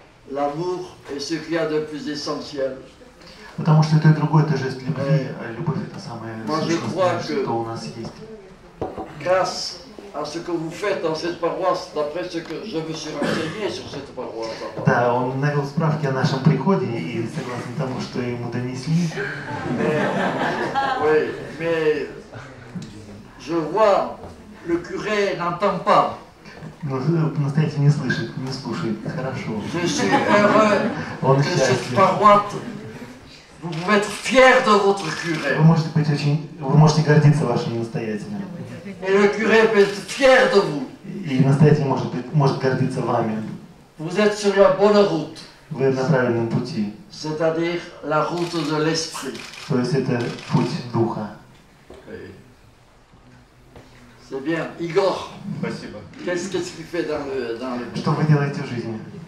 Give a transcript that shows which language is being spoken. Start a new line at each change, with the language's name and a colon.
French: L'amour est ce qu'il y a de plus essentiel.
Russian: Потому что это и другое, это жест любви, а любовь это самое существенное, что у нас есть.
French: Grâce à ce que vous faites dans cette paroisse, d'après ce que je me suis renseigné sur cette paroisse.
Russian: Да, он навел справки о нашем приходе и согласно тому, что ему донесли.
French: Oui, mais je vois, le curé n'entend pas.
Russian: Настоятель не слышит, не слушает. Хорошо.
French: Je suis heureux que cette paroisse, vous pouvez être fiers de votre curé.
Russian: Вы можете гордиться вашим настоятелем.
French: Et le curé peut être fier de vous.
Russian: И настоятель может гордиться вами.
French: Vous êtes sur la bonne route.
Russian: Вы на правильном пути.
French: C'est-à-dire la route de l'esprit.
Russian: То есть это путь духа.
French: C'est bien. Igor.
Russian: Спасибо.
French: Qu'est-ce que tu fais dans le...
Russian: Что вы делаете в жизни?